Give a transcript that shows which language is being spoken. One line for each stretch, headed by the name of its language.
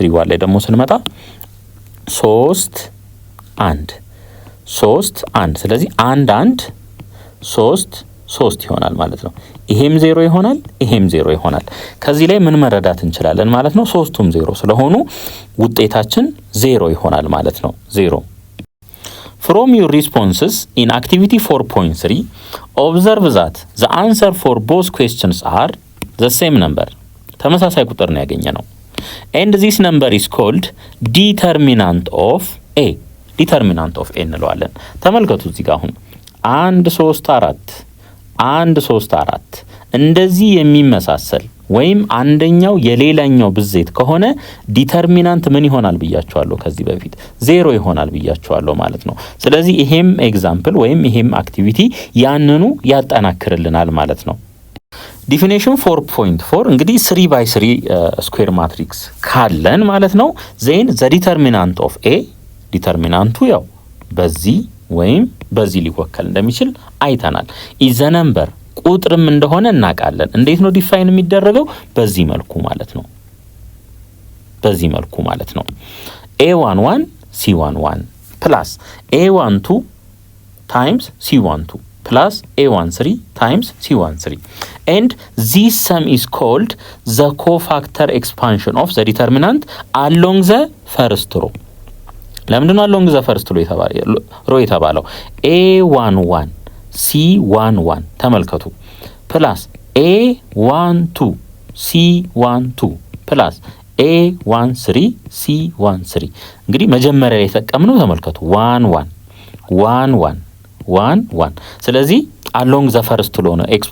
Amharic: ላይ ደግሞ ስንመጣ 3 1 3 1 ስለዚህ 1 1 3 3 ይሆናል ማለት ነው። ይሄም 0 ይሆናል ይሄም 0 ይሆናል። ከዚህ ላይ ምን መረዳት እንችላለን ማለት ነው? ሶስቱም 0 ስለሆኑ ውጤታችን 0 ይሆናል ማለት ነው። 0
English: From your responses in activity 4.3, observe that the answer for both questions are the same number.
Amharic: ተመሳሳይ ቁጥር ነው ያገኘነው.
English: And this number is called determinant of A. Determinant of A እንለዋለን.
Amharic: ተመልከቱ እዚህ ጋር አሁን 1 3 4 1 3 4 እንደዚህ የሚመሳሰል ወይም አንደኛው የሌላኛው ብዜት ከሆነ ዲተርሚናንት ምን ይሆናል ብያችኋለሁ ከዚህ በፊት 0 ይሆናል ብያችኋለሁ ማለት ነው። ስለዚህ ይሄም ኤግዛምፕል ወይም ይሄም አክቲቪቲ ያንኑ ያጠናክርልናል ማለት ነው። ዲፊኒሽን 4.4 እንግዲህ 3x3 ስኩዌር ማትሪክስ ካለን ማለት ነው
English: ዜን ዘ ዲተርሚናንት ኦፍ ኤ
Amharic: ዲተርሚናንቱ ያው በዚህ ወይም በዚህ ሊወከል እንደሚችል አይተናል።
English: ኢዝ ዘ ነምበር
Amharic: ቁጥርም እንደሆነ እናውቃለን። እንዴት ነው ዲፋይን የሚደረገው? በዚህ መልኩ ማለት ነው። በዚህ መልኩ ማለት ነው a11 c11 ፕላስ a12 ታይምስ c12 ፕላስ a13 ታይምስ c13
English: and this sum is called the cofactor expansion of the determinant along the first row.
Amharic: ለምንድን ነው
English: along the first row
Amharic: የተባለው? a11 c11 ተመልከቱ ፕላስ a12 c12 ፕላስ a13 c13 እንግዲህ መጀመሪያ ላይ የተጠቀምነው ተመልከቱ 1 1 1 1 1 1 ስለዚህ
English: along the first row
Amharic: ነው